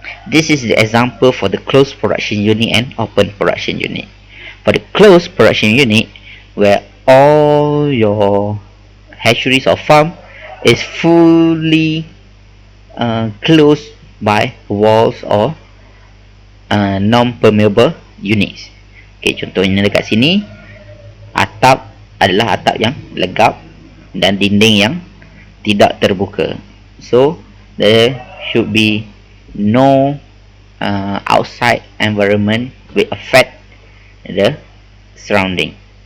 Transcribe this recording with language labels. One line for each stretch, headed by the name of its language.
English: This is the example for the closed production unit and open production unit. For the closed production unit, where all your hatcheries or farm is fully closed by walls or non-permeable units.
Malay: Okay, contohnya dekat sini, atap adalah atap yang legap dan dinding yang tidak terbuka.
English: So there should be no outside environment will affect the surrounding.